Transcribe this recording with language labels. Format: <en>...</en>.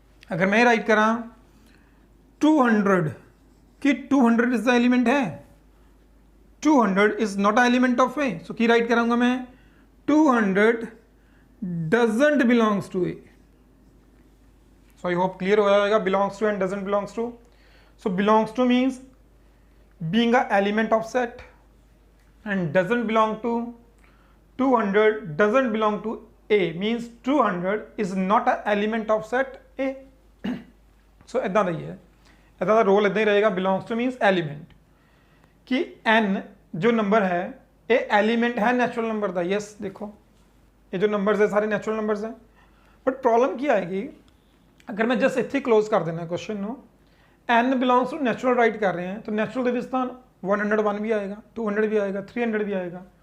<hi>अगर मैं राइट करा</hi> <en>200 कि 200 is the element है, 200 is not a element of A,</en> <hi>सो की राइट कराऊंगा मैं</hi> <en>200 doesn't belongs to A. So I hope clear</en> <hi>हो जाएगा</hi> <en>Belongs to and doesn't belongs to. So belongs to means being a element of set and doesn't belong to 200 doesn't belong to A means 200 is not a element of set A।</en> <hi>so इदां दा ही है, इदां दा role इदां ही रहेगा</hi> <en>belongs to means element,</en> <hi>कि n जो number है ये एलिमेंट है नेचुरल नंबर का। यस देखो ये जो नंबर्स है सारे नेचुरल नंबर्स हैं, बट प्रॉब्लम क्या आएगी अगर मैं जस्ट इत्थे क्लोज कर देना question no, n belongs to natural right कर रहे हैं तो नेचुरल के स्थान 101 भी आएगा, 200 भी आएगा, 300 भी आएगा।</hi>